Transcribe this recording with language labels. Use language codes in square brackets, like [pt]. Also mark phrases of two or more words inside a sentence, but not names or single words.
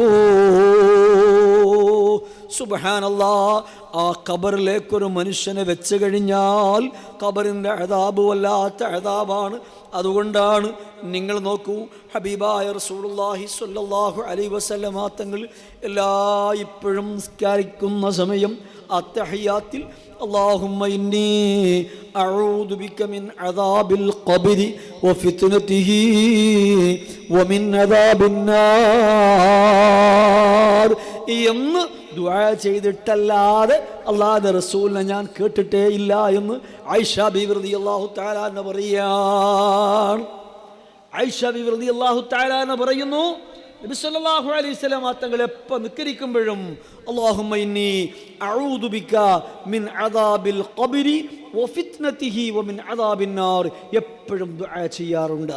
[ar] سبحان الله, [ml] ആ ഖബറിലേക്കൊരു മനുഷ്യനെ വെച്ച് കഴിഞ്ഞാൽ ഖബറിൻ്റെ അദാബ് വല്ലാത്ത അദാബാണ്. അതുകൊണ്ടാണ് നിങ്ങൾ നോക്കൂ, ഹബീബായ [ar] رسول الله صلى الله عليه وسلم [ml] തങ്ങൾ ഇപ്പോഴും നിസ്കരിക്കുന്ന സമയം അത്തഹിയാത്തിൽ [ar] اللهم إني أعوذ بك من عذاب القبر وفتنته ومن عذاب [ml] النار എന്ന് ദുആ ചെയ്തിട്ടല്ലാതെ അല്ലാഹുവിന്റെ റസൂലിനെ ഞാൻ കേട്ടിട്ടേ ഇല്ല എന്ന് ആയിഷ ബീവി [ar] رضي الله تعالى عنها [ml] പറയാണ്. [ar] ആയിഷ ബീവി رضي الله تعالى عنها [ml] പറയുന്നു, നബി [ar] صلى الله عليه وسلم [ml] തങ്ങൾ എപ്പോൾ നിസ്കരിക്കുമ്പോഴും [ar] اللهم إني أعوذ بك من عذاب القبر وفتنته ومن عذاب النار [ml] എപ്പോഴും ദുആ ചെയ്യാറുണ്ട്.